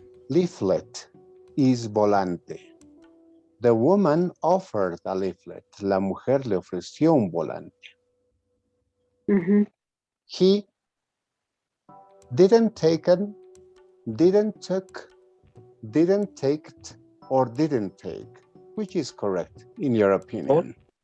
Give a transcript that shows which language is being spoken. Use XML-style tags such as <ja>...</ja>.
<en>Leaflet is volante. The woman offered a leaflet.</en> <es>La mujer le ofreció un volante.</es> <en>He didn't take it, didn't took, didn't take it, or didn't take. Which is correct in your opinion?</en>